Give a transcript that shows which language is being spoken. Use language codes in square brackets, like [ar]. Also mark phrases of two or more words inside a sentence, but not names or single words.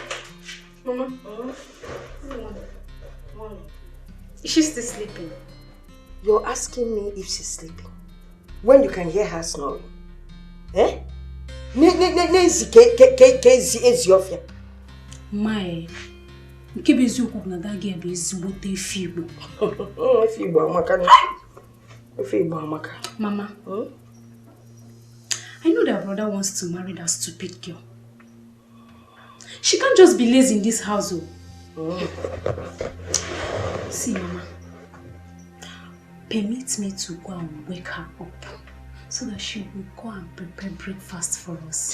[en] Mama. Morning. Is she still sleeping? You're asking me if she's sleeping when you can hear her snoring. Eh? My, [ig] nke bụ eziokwu na [en] that girl [ig] bụ ezigbote efe Igbo. Efe Igbo amaka. Efe Igbo amaka. [en] Mama, I know that brother wants to marry that stupid girl. She can't just be lazy in this house. See, Mama, permit me to go and wake her up so that she will go and prepare breakfast for us.